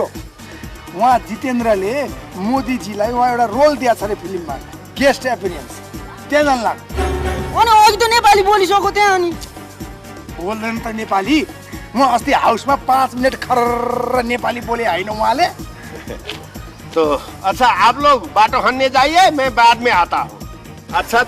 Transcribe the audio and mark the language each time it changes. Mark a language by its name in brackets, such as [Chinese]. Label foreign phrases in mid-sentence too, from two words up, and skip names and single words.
[Nepali] उहाँ जितेन्द्रले मोदीजीलाई उहाँ एउटा रोल दिएको छ अरे फिल्ममा, [English] guest appearance. [Nepali] त्यहाँ जान लाग्यो। अनि अघि त नेपाली बोलिसक्यो त्यहाँ। अनि बोल्दैन त नेपाली। म अस्ति हाउसमा 5 मिनट खर्र नेपाली बोले होइन उहाँले। [Hindi] तो अच्छा, आप लोग बाटो खनने जाइए, मैं बाद में आता हूँ। अच्छा।